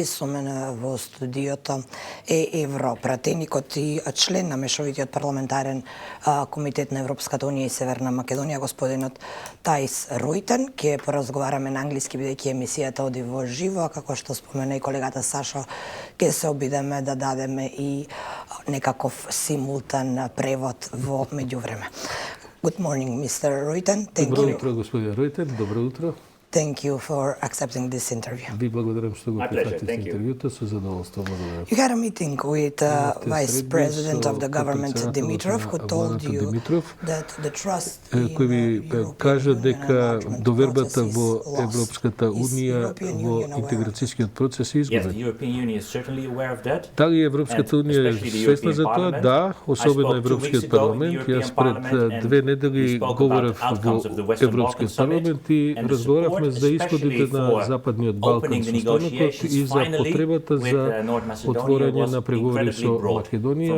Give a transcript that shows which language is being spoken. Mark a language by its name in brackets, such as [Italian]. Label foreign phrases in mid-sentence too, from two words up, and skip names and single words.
[Macedonian] Со мене во студиото е европратеникот и член на Мешовитиот парламентарен комитет на Европската унија и Северна Македонија, господинот Тајс Ройтен. Ќе поразговараме на англиски, бидејќи емисијата оди во живо, а како што спомена и колегата Сашо, ќе се обидеме да дадеме и некаков симултан превод во меѓувреме. [English] Good morning, Mr. Royten. Thank [Macedonian] Добро [English] you. [Macedonian] утро, господин Ройтен. Добро утро. [English] Thank you for accepting this interview. [Macedonian] Ви благодарам што го прифатите интервјуто, со задоволство благодарам. [English] You had a meeting with Vice President of the government Dimitrov, who told you that the trust in [Macedonian] кој ви кажа дека довербата во Европската унија во интеграцијскиот процес е изгубена. Дали Европската унија е свесна за тоа? Да, особено Европскиот парламент. Јас пред 2 недели говорев во Европскиот парламент и разговарав за исходите на Западниот Балкан со станокот и за потребата за отворање на преговори со Македонија.